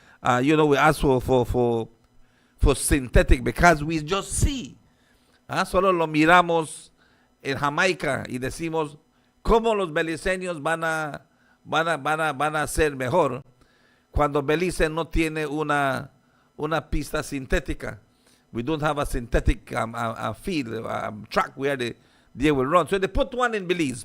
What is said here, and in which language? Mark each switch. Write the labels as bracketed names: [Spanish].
[English] We ask for synthetic, because we just see. [Spanish] Solo lo miramos en Jamaica y decimos cómo los beliceños van a ser mejor cuando Belice no tiene una pista sintética. [English] We don't have a synthetic field, track where they will run. So they put one in Belize.